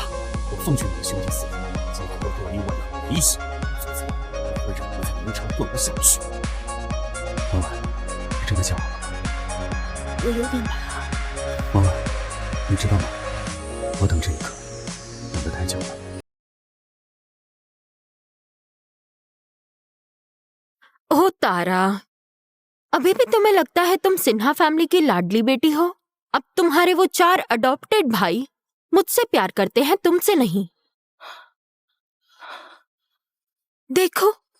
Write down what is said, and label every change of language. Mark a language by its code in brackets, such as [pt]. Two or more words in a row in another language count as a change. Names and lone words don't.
[zh] 我奉劝你的兄弟四人，尽可和你婉儿离席，否则我会让你在明朝混不下去。婉婉，你真的想好了？我有点怕。婉婉，你知道吗？我等这一刻等得太久了。 [hi] ओह तारा, अभी भी तुम्हें लगता है तुम सिन्हा फैमिली की लाडली बेटी हो? अब तुम्हारे वो 4 अडॉप्टेड भाई मुझसे प्यार करते हैं, तुमसे नहीं। देखो,